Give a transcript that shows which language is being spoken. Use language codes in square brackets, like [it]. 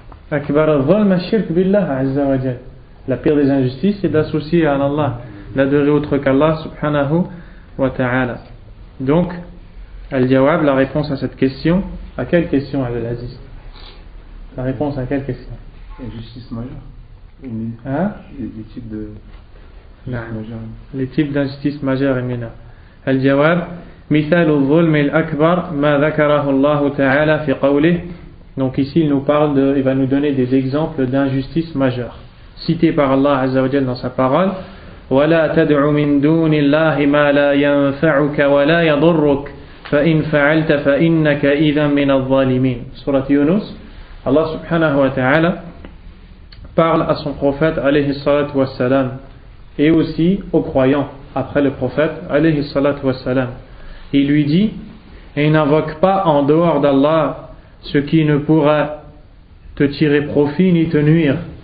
[ar] Akbar al-dhulm, ashirk billah azza wa jal. [fr] La pire des injustices, c'est d'associer à Allah, d'adorer autre qu'Allah subhanahu wa ta'ala. Donc, al-jawab, la réponse à cette question. À quelle question, Abdelaziz? La réponse à quelle question? Injustice majeure. Hein? Les types de les types d'injustice majeure et mineure. [ar] Al-jawab, مثال الظلم الأكبر ما ذكره الله تعالى في قوله. [fr] Donc ici il va nous donner des exemples d'injustice majeure cités par Allah Azza wa Jalla dans sa parole. [ar] ولا تدع من دون الله ما لا ينفعك ولا يضرك فإن فعلت فإنك إذا من الظالمين. [fr] Surat Yunus, Allah subhanahu wa ta'ala parle à son prophète alayhi salatu wassalam et aussi aux croyants après le prophète alayhi salatu wassalam. Il lui dit: et n'invoque pas en dehors d'Allah ce qui ne pourra te tirer profit ni te nuire.